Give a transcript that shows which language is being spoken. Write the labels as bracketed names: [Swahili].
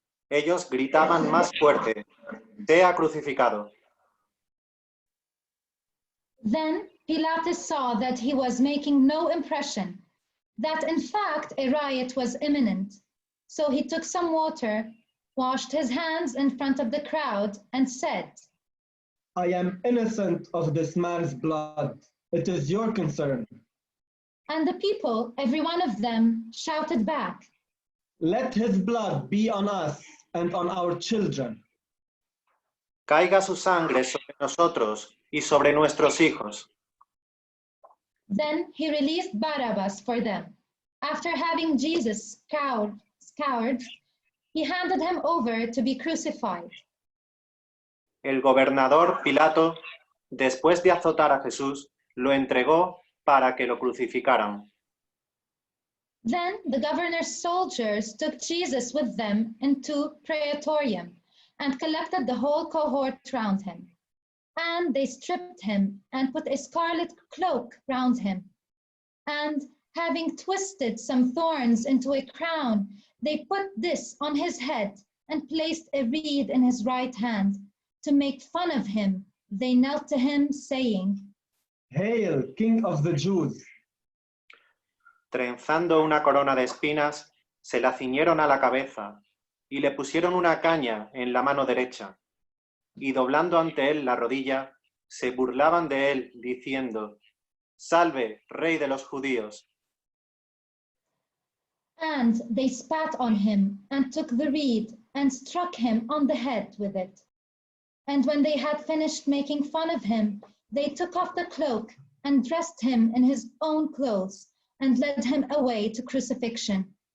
[Spanish] Ellos gritaban más fuerte, sea crucificado. [English] Then Pilatus saw that he was making no impression, that in fact a riot was imminent. So he took some water, washed his hands in front of the crowd, and said, I am innocent of this man's blood. It is your concern. and the people, every one of them, shouted back, Let his blood be on us and on our children. [Spanish] Caiga su sangre sobre nosotros y sobre nuestros hijos. [English] Then he released Barabbas for them. After having Jesus scourged, he handed him over to be crucified. [Spanish] El gobernador Pilato, después de azotar a Jesús, lo entregó para que lo crucificaran. [English] Then the governor's soldiers took Jesus with them into Praetorium and collected the whole cohort round him. And they stripped him and put a scarlet cloak round him. And having twisted some thorns into a crown, they put this on his head and placed a reed in his right hand. To make fun of him, they knelt to him, saying, Hail, King of the Jews! [Spanish] Trenzando una corona de espinas, se la ciñeron a la cabeza y le pusieron una caña en la mano derecha. Y doblando ante él la rodilla, se burlaban de él, diciendo, Salve, Rey de los Judíos. [English] And they spat on him and took the reed and struck him on the head with it. And when they had finished making fun of him, they took off the cloak and dressed him in his own clothes and led him away to crucifixion.